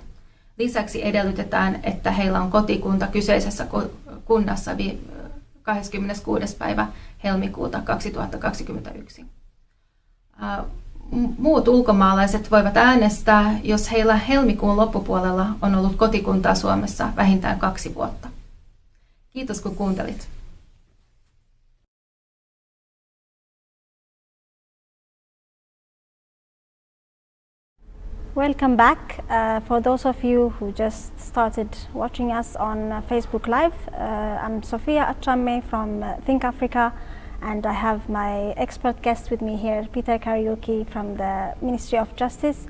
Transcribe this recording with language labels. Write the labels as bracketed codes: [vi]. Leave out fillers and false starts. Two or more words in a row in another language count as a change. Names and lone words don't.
[fi] Lisäksi edellytetään, että heillä on kotikunta kyseisessä kunnassa 26. päivä helmikuuta 2021. Muut ulkomaalaiset voivat äänestää, jos heillä helmikuun loppupuolella on ollut kotikuntaa Suomessa vähintään 2 vuotta. Kiitos kun kuuntelit. [en] Welcome back. For those of you who just started watching us on Facebook Live, I'm Sofia Achame from Think Africa, and I have my expert guest with me here, Kariuki from the Ministry of Justice.